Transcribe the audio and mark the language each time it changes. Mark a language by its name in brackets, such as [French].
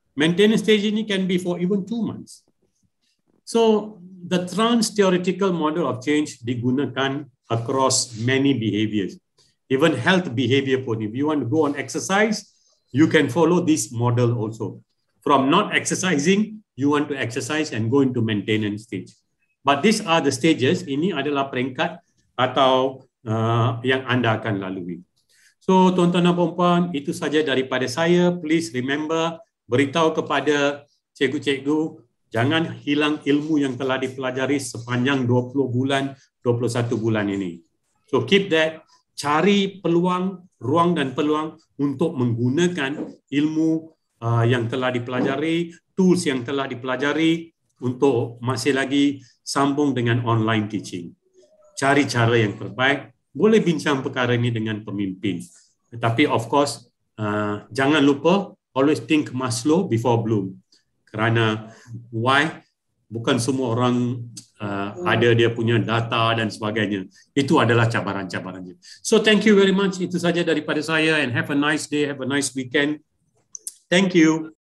[English] Maintenance stage ini can be for even 2 months. So the trans-theoretical model of change [Malay] digunakan [English] across many behaviors, even health behavior [Malay] pun. [English] If you want to go on exercise, you can follow this model also. From not exercising, you want to exercise and go into maintenance stage. But these are the stages. [Malay] Ini adalah peringkat atau yang anda akan lalui. So tuan-tuan dan puan-puan, itu saja daripada saya. [English] Please remember, [Malay] beritahu kepada cikgu-cikgu, jangan hilang ilmu yang telah dipelajari sepanjang 20 bulan, 21 bulan ini. [English] So keep that, [Malay] cari peluang, ruang dan peluang untuk menggunakan ilmu yang telah dipelajari, tools yang telah dipelajari untuk masih lagi sambung dengan online teaching. Cari cara yang terbaik, boleh bincang perkara ini dengan pemimpin. Tetapi [English] of course, [Malay] jangan lupa, [English] always think Maslow before Bloom. [Malay] Kerana [English] why? [Malay] Bukan semua orang ada dia punya data dan sebagainya. Itu adalah cabaran-cabarannya. [English] So thank you very much. [Malay] Itu saja daripada saya [English] and have a nice day, have a nice weekend. Thank you.